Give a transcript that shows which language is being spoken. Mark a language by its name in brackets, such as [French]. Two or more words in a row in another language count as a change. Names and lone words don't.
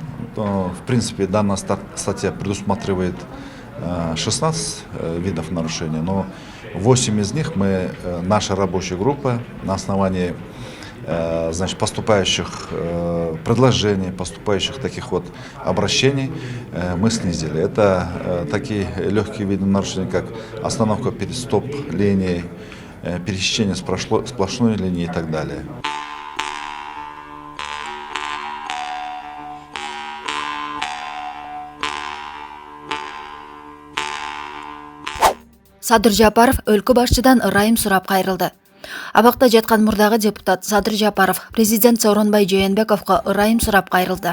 [Russian] В принципе, данная статья предусматривает 16 видов нарушений, но 8 из них наша рабочая группа на основании поступающих предложений, поступающих таких вот обращений мы снизили. Это такие легкие виды нарушений, как остановка перед стоп-линией, пересечение сплошной линии и так далее. [Kyrgyz] Садыр Жапаров өлкө башчыдан ырайым сурап кайрылды. Абакта жаткан мурдагы депутат Садыр Жапаров президент Сооронбай Жээнбековго ырайым сурап кайрылды.